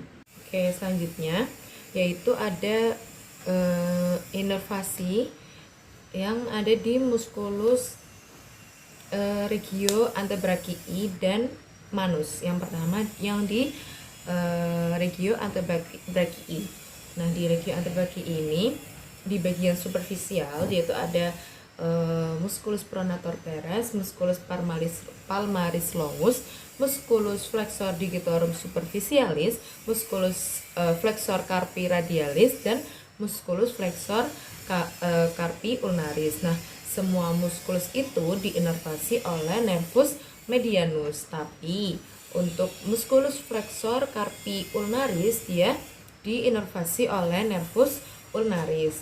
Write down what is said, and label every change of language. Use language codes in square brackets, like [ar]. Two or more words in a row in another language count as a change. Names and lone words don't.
[id] Oke, selanjutnya yaitu ada inovasi yang ada di [la] musculus regio antebrachii [id] dan manus. Yang pertama yang di [la] regio antebrachii. [id] Nah, di [la] regio antebrachii [id] ini di bagian superficial yaitu ada [la] musculus pronator teres, musculus palmaris longus, musculus flexor digitorum superficialis, musculus flexor carpi radialis, dan musculus flexor carpi ulnaris. [id] Nah, semua muskulus itu diinervasi oleh [la] nervus medianus, [id] tapi untuk [la] musculus flexor carpi ulnaris [id] dia diinervasi oleh [la] nervus ulnaris.